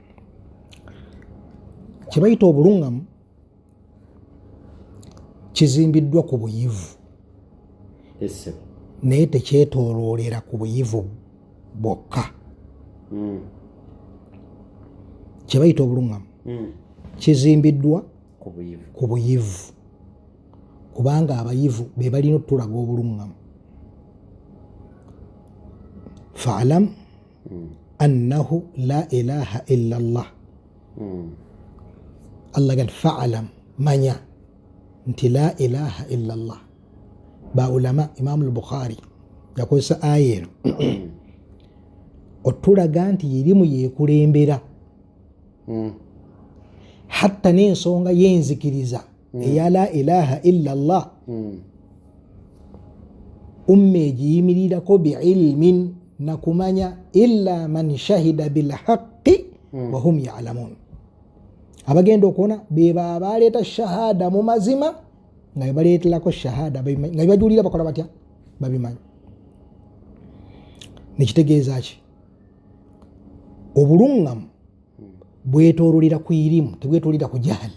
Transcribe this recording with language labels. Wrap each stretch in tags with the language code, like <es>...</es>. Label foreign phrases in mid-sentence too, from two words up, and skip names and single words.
<lg>Kye bayita obuluŋŋamu kizimbiddwa ku buyivu naye tekyetooloolera ku buyivu bwokka. Kye bayita obuluŋŋamu kizimbiddwa ku buyivu kubanga abayivu be balina otulaga obuluŋŋamu.</lg> <ar>فاعلم أنه لا إله إلا الله.</ar> <lg>Allah gani fa'lam, manya nti</lg> <ar>لا إله إلا الله.</ar> <lg>Ba ulama Imam al-Bukhari yakozesa aya eno otulaga nti erimu yeekulembera hatta n'ensonga y'enzikiriza eya</lg> <ar>لا إله إلا الله</ar> <lg>umma egiyimirirako biilmin na kumanya</lg> <ar>إلا من شهد بالحق وهم يعلمون.</ar> <lg>Abagenda okuwona beba abaleeta shahada mu mazima nga bebaleeterako shahada nga bebajulira bakola batya babimanyi. Nekitegeeza ki? Obuluŋŋamu bwetoololera ku irimu tebwetoolera ku jahali.</lg>